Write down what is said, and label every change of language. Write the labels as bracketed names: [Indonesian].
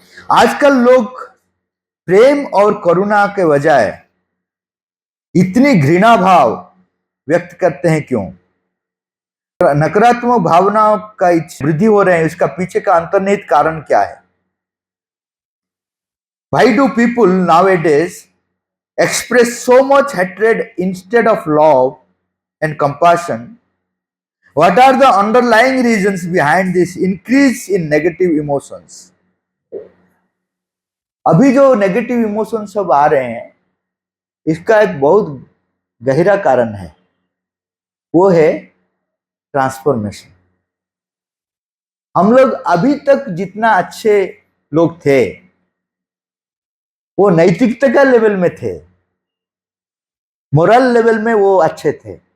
[Hindi] आजकल लोग प्रेम और करुणा के बजाय इतनी घृणा भाव व्यक्त करते हैं क्यों? नकारात्मक भावनाओं का वृद्धि हो रहे हैं, इसका पीछे का अंतर्निहित कारण क्या है? [English] Why do people nowadays express so much hatred instead of love and compassion? What are the underlying reasons behind this increase in negative emotions? [Hindi] अभी जो [English] negative emotion [Hindi] सब आ रहे हैं, इसका एक बहुत गहरा कारण है, वो है ट्रांसफॉर्मेशन। हम लोग अभी तक जितना अच्छे लोग थे वो नैतिकता का लेवल में थे, [English] moral level [Hindi] में वो अच्छे थे।